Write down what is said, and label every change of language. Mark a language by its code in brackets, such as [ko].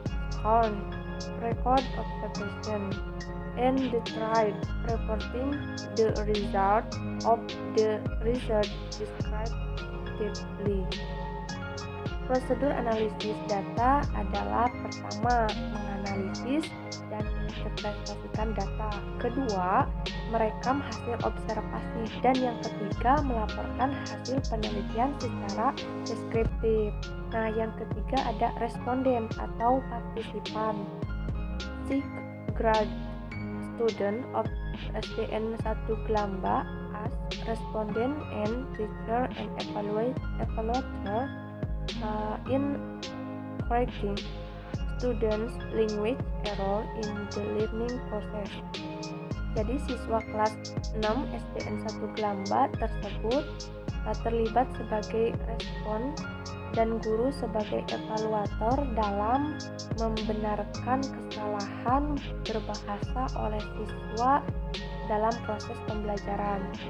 [en] Second, record observation. And the third, reporting the result of the research descriptively. [id] Prosedur analisis data adalah pertama, menganalisis dan menginterpretasikan data. Kedua, merekam hasil observasi. Dan yang ketiga, melaporkan hasil penelitian secara deskriptif. Nah, yang ketiga ada responden atau partisipan. [en] Sixth grade student of SDN 1 Gelamba as respondent and teacher and evaluator in correcting students' language error in the learning process. [id] Jadi siswa kelas 6 SDN 1 Gelamba tersebut terlibat sebagai respon dan guru sebagai evaluator dalam membenarkan kesalahan berbahasa oleh siswa dalam proses pembelajaran.